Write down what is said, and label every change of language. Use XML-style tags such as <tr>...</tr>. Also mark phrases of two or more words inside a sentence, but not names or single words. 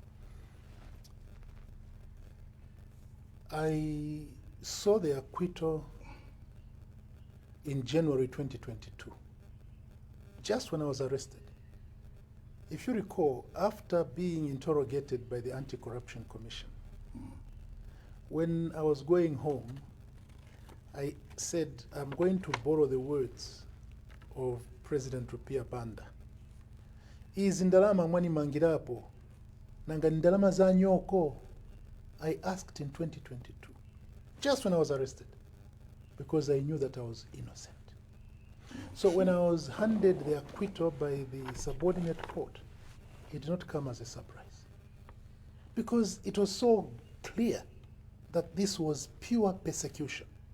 <en>I saw the acquittal in January 2022, just when I was arrested. If you recall, after being interrogated by the Anti-Corruption Commission, when I was going home, I said, I'm going to borrow the words of President Rupia Banda.</en> <ny>Izi ndalama mwani mangirapo, nanga ndalama za nyoko.</ny> <en>I asked in 2022, just when I was arrested, because I knew that I was innocent. So when I was handed the acquittal by the subordinate court, it did not come as a surprise, because it was so clear that this was pure persecution.</en>